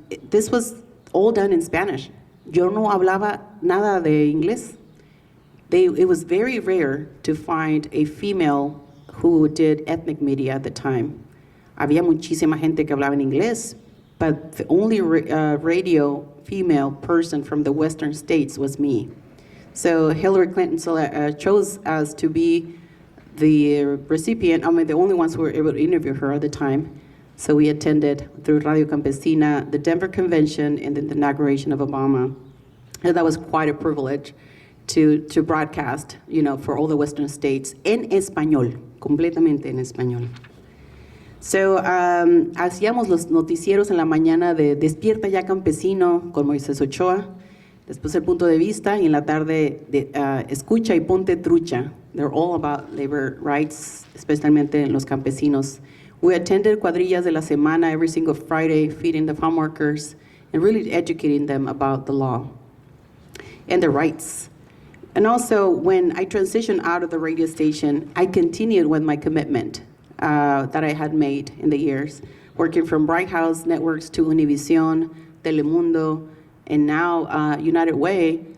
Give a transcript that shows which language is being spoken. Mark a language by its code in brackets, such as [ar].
[en] This was all done in Spanish. [es] Yo no hablaba nada de inglés. [en] It was very rare to find a female who did ethnic media at the time. [es] Había muchísima gente que hablaba en inglés, [en] but the only radio female person from the Western states was me. So Hillary Clinton chose us to be the recipient, the only ones who were able to interview her at the time. So we attended through Radio Campesina, the Denver Convention, and then the inauguration of Obama. And that was quite a privilege to broadcast, for all the Western states [es] en español, completamente en español. So hacíamos los noticieros en la mañana de Despierta ya Campesino con Moisés Ochoa, después El Punto de Vista, y en la tarde de Escucha y Ponte Trucha. [en] They're all about labor rights, [es] especialmente los campesinos. [en] We attended [es] cuadrillas de la semana [en] every single Friday, feeding the farm workers and really educating them about the law and their rights. And also, when I transitioned out of the radio station, I continued with my commitment that I had made in the years, working from Bright House Networks to Univision, Telemundo, and now United Way.